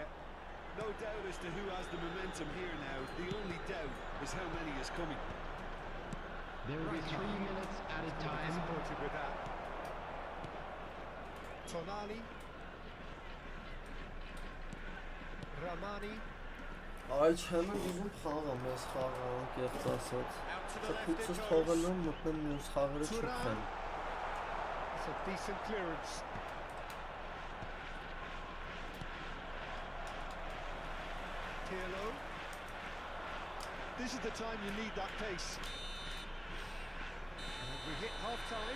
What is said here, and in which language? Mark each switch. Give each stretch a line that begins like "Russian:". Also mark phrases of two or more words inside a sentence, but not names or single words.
English: No doubt as to who has the momentum here now. The only doubt is how many is coming. There will be 3 minutes added time. Disappointed with that. Tonali. Ramani.
Armenian: Այ չեմ ուզում խաղամ, ես խաղամ, կեղծ ասած։ Խփուցս թողելու եմ, մտնեմ մյուս խաղերը չփխեմ։
English: It's a decent clearance. Pirlo. This is the time you need that pace. And we hit half-time.